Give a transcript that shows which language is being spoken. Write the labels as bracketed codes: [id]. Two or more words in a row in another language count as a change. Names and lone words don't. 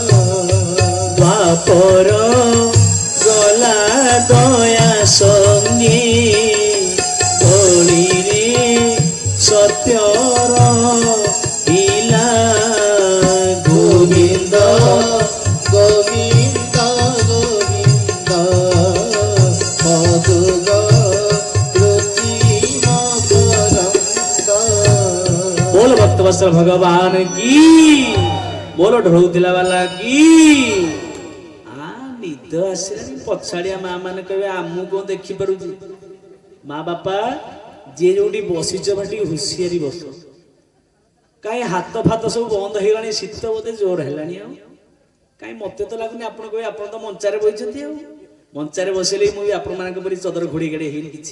[or] ଦ୍ୱାପର ଗଲା ଦୟା ସଙ୍ଗେ, କଳିରେ ସତ୍ୟର ଇଲା, ଗୋବିନ୍ଦ ଗୋବିନ୍ଦ ଗୋବିନ୍ଦ ପଦୁଗ କୃତ୍ରିମ କରନ୍ଦ। [hi] बोल भक्त वत्सल भगवान की, बोलो ढोलतिला वाला की। [or] ନିଦ ଆସିଲାନି, ପଛାଡିଆ ମା ମାନେ କହିବେ, ଆମକୁ କଣ ଦେଖି ପାରୁଛି? ମା ବାପା ଯିଏ ଯୋଉଠି ବସିଛ ବା ଟିକେ ହୁସିଆରି ବସ। କାହିଁ ହାତ ଫାତ ସବୁ ବନ୍ଦ ହେଇଗଲାଣି, ଶୀତ ବୋଧେ ଜୋର ହେଲାଣି। ଆଉ କାହିଁ ମତେ ତ ଲାଗୁନି, ଆପଣ କହିବେ ଆପଣ ତ ମଞ୍ଚାରେ ବସିଛନ୍ତି, ଆଉ ମଞ୍ଚାରେ ବସିଲେ ମୁଁ ବି ଆପଣ ମାନଙ୍କ ପରି ଚଦର ଘୋଡେଇ ଘାଡେଇ ହେଇନି କିଛି।